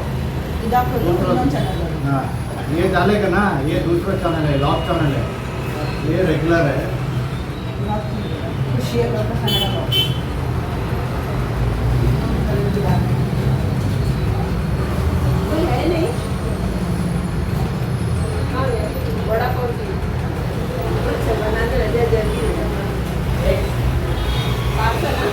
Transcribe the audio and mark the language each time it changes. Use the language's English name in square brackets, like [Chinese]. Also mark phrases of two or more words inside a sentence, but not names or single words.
[Kannada] ಇದಾಕೋದು ಇನ್ನೊಂದು ಚಾನಲ್. [Hindi] हाँ ये डालेगा ना, ये दूसरा चैनल है, [English] log channel [Hindi] है, ये रेगुलर है। [Kannada] ಖುಷಿಯ ಲೋಕ ಕನ್ನಡ ಲಾಗ್ಸ್. [Hindi] कोई है नहीं? बड़ा कौन सी? अच्छा बनाते रहते हैं जल्दी पार्सल ना?